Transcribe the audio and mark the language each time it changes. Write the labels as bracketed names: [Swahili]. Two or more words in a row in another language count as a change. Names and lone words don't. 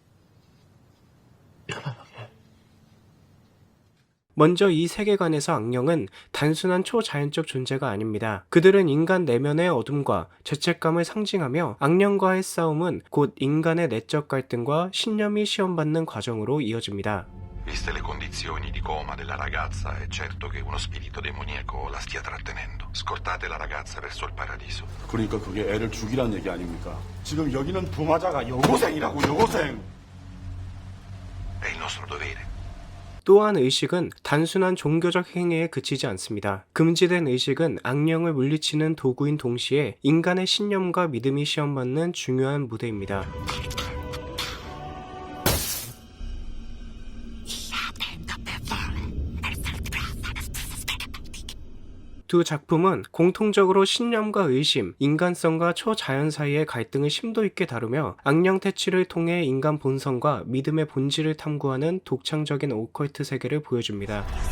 [Korean] 먼저 이 세계관에서 악령은 단순한 초자연적 존재가 아닙니다. 그들은 인간 내면의 어둠과 죄책감을 상징하며 악령과의 싸움은 곧 인간의 내적 갈등과 신념이 시험받는 과정으로 이어집니다. [Italian] Viste le condizioni di coma della ragazza, è certo che uno spirito demoniaco la stia trattenendo. Scortate la ragazza verso il paradiso. [Korean] 그러니까 그게 애를 죽이란 얘기 아닙니까? 지금 여기는 부마자가 여고생이라고, 여고생! [Italian] È il nostro dovere. [Korean] 또한 의식은 단순한 종교적 행위에 그치지 않습니다. 금지된 의식은 악령을 물리치는 도구인 동시에 인간의 신념과 믿음이 시험받는 중요한 무대입니다. 두 작품은 공통적으로 신념과 의심, 인간성과 초자연 사이의 갈등을 심도 있게 다루며 악령 퇴치를 통해 인간 본성과 믿음의 본질을 탐구하는 독창적인 오컬트 세계를 보여줍니다.